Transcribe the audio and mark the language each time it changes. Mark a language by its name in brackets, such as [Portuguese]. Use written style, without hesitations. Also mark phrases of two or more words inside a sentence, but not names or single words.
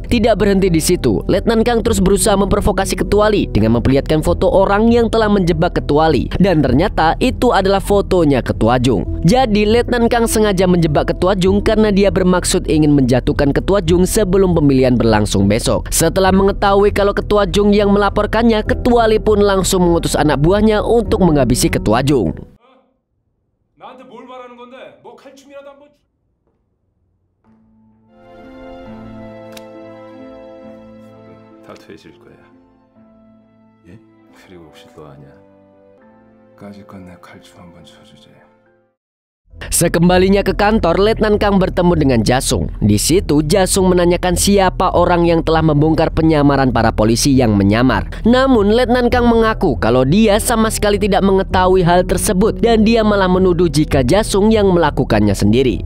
[Indonesian] Tidak berhenti di situ, Letnan Kang terus berusaha memprovokasi Ketua Lee dengan memperlihatkan foto orang yang telah menjebak Ketua Lee dan ternyata itu adalah fotonya Ketua Jung. Jadi Letnan Kang sengaja menjebak Ketua Jung karena dia bermaksud ingin menjatuhkan Ketua Jung sebelum pemilihan berlangsung besok. Setelah mengetahui kalau Ketua Jung yang melaporkannya, Ketua Lee pun langsung mengutus anak buahnya untuk menghabisi Ketua Jung. [Korean] 나한테 뭘 바라는 건데? 뭐 칼춤이라도 한번. 다 퇴실 거야. 예? 그리고 혹시 또 아냐? 까짓건 내 칼춤 한번 쳐주지. [Indonesian] Sekembalinya ke kantor, Letnan Kang bertemu dengan Jasung. Di situ Jasung menanyakan siapa orang yang telah membongkar penyamaran para polisi yang menyamar. Namun Letnan Kang mengaku kalau dia sama sekali tidak mengetahui hal tersebut dan dia malah menuduh jika Jasung yang melakukannya sendiri.